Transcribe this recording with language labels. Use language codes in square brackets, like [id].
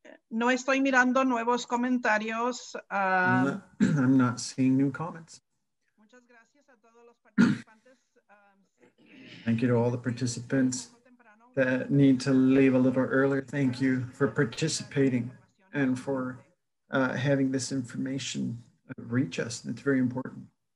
[es] No estoy mirando nuevos comentarios. [en] I'm not seeing new comments. [es] Muchas gracias a todos los participantes. [en] Thank you to all the participants that need to leave a little earlier. Thank you for participating and for having this information reach us. It's very important.